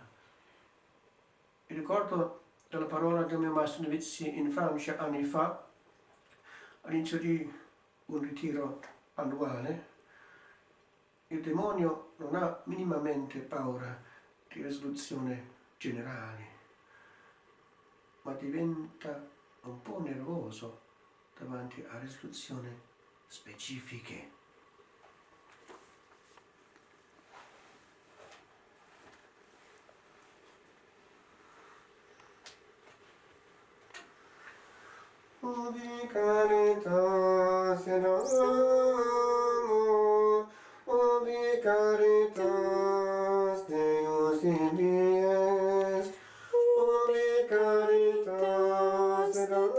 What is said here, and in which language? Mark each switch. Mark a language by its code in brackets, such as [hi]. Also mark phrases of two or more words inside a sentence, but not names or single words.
[it] Mi ricordo della parola del mio maestro novizi in Francia anni fa, all'inizio di un ritiro annuale. Il demonio non ha minimamente paura di risoluzione generali, ma diventa un po' nervoso davanti a risoluzioni specifiche. [la] Ubi caritas et amor, ubi caritas Deus ibi est, ubi caritas et